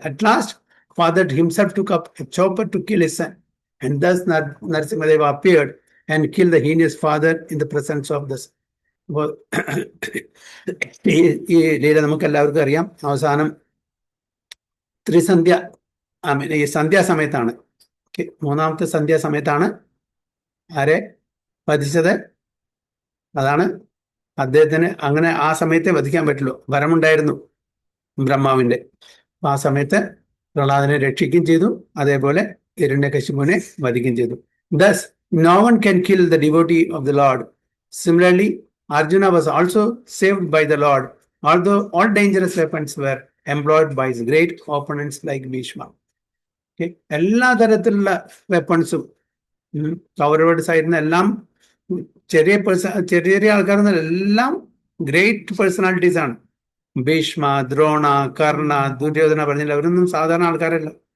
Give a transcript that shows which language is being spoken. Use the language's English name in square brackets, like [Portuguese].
[English] At last father himself took up a chopper to kill his son, and thus Narasimhadeva appeared and killed the heinous father in the presence of the son. [Malayalam] അപ്പോൾ ഈ ലീല നമുക്ക് എല്ലാവർക്കും അറിയാം. അവസാനം ത്രിസന്ധ്യ, ഈ സന്ധ്യാസമയത്താണ്, മൂന്നാമത്തെ സന്ധ്യാസമയത്താണ് ആരെ വധിച്ചത്? അതാണ് അദ്ദേഹത്തിന്. അങ്ങനെ ആ സമയത്തെ വധിക്കാൻ പറ്റുള്ളൂ, വരമുണ്ടായിരുന്നു ബ്രഹ്മാവിന്റെ. ആ സമയത്ത് പ്രഹ്ലാദനെ രക്ഷിക്കുകയും ചെയ്തു, അതേപോലെ ഹിരണ്യകശിപുവിനെ വധിക്കുകയും ചെയ്തു. [English] Thus, no one can kill the devotee of the Lord. Similarly, Arjuna was also saved by the Lord, although all dangerous weapons were employed by his great opponents like Bhishma. [Malayalam] എല്ലാ തരത്തിലുള്ള വെപ്പൺസും കൗരവരുടെ സൈഡിൽ നിന്ന് എല്ലാം ചെറിയ ആൾക്കാരെന്ന എല്ലാം ഗ്രേറ്റ് പേഴ്സണാലിറ്റീസ് ആണ്. ഭീഷ്മ, ദ്രോണ, കർണ, ദുര്യോധന പറഞ്ഞില്ല, അവരൊന്നും സാധാരണ ആൾക്കാരല്ല.